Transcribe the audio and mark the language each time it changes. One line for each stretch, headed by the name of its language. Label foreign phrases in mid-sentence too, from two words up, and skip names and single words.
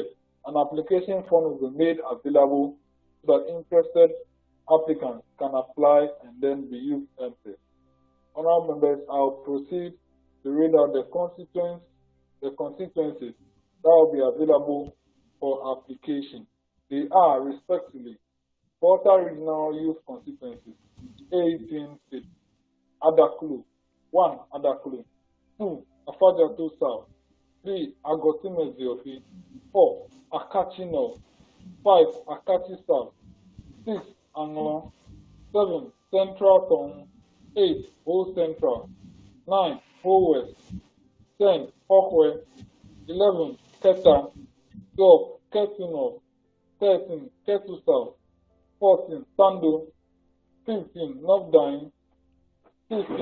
English: An application form will be made available so that interested applicants can apply and then be youth MPs. Honorable members, I'll proceed to read out the constituencies that will be available for application. They are, respectively, Volta Regional Youth Constituencies, 18 seats. Adakulu, 1. Adakulu, 2. Afajato South, 3. Agotime Ziofi, 4. Akachi North, 5. Akachi South, 6. Anglon, 7. Central Tong, 8. Ho Central, 9. Ho West, 10. Hokwe, 11. Keta, 12. Ketu North, 13. Ketu South, 14. Sando, 15. North Dine, 16.